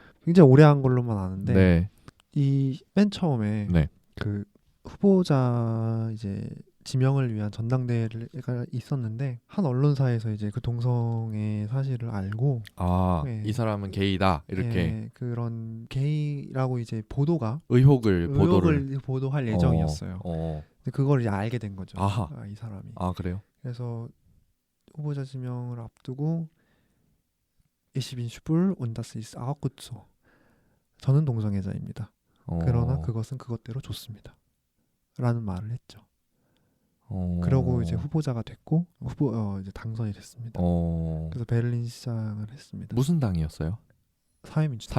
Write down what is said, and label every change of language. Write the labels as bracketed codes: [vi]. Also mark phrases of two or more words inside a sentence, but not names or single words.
[ko] 굉장히 오래 한 걸로만 아는데 이 맨 처음에 그 후보자 이제 지명을 위한 전당대회가 있었는데 한 언론사에서 이제 그 동성애 사실을 알고 이 사람은 게이다 이렇게 그런 게이라고 이제 의혹을 보도할 예정이었어요. 근데 그걸 이제 알게 된 거죠. 이 사람이. 그래요? 그래서 후보자 지명을 앞두고 [de] Ich bin schwul und das ist auch gut so. [ko] 저는 동성애자입니다. 그러나 그것은 그것대로 좋습니다. 라는 말을 했죠. 그러고 이제 후보자가 됐고 이제 당선이 됐습니다. 그래서 베를린 시장을 했습니다. 무슨 당이었어요? 사회민주당.